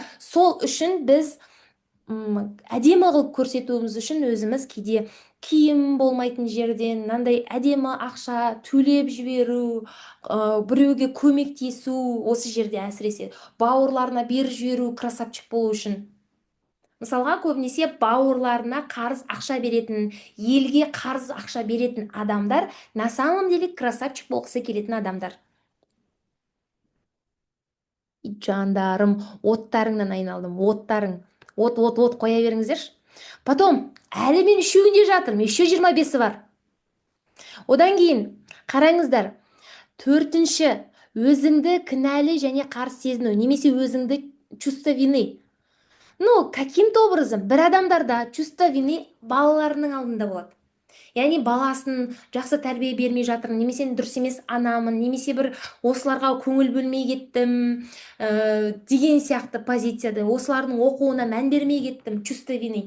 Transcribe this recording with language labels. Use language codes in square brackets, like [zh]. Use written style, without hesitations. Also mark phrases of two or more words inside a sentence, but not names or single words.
[kk] Сол үшін біз әдемі қылып көрсетуіміз үшін өзіміз кейде киім болмайтын жерден мынандай әдемі ақша төлеп жіберу, біреуге көмектесу, осы жерде әсіресе бауырларына беріп жіберу красавчик болу үшін. Мысалға, көбінесе бауырларына қарыз ақша беретін, елге қарыз ақша беретін адамдар [ru] на самом деле [kk] красавчик болғысы келетін адамдар. Жандарым, оттарыңнан айналдым, оттарың. От қоя беріңіздерші. Потом, әлі мен үшеуінде жатырмын, еще 25-і бар. Одан кейін, қараңыздар, 4-ші, өзіңді кінәлі және қарсы сезіну, немесе өзіңді [ru] чувство вины. Ну, каким-то образом, [kk] бір адамдарда [ru] чувство вины [kk] балаларының алдында болады. Яғни баласын жақсы тәрбие бермей жатырмын, немесе дұрыс емес анамын, немесе бір осыларға көңіл бөлмей кеттім деген сияқты позицияда, осылардың оқуына мән бермей кеттім, [ru] чувство вины.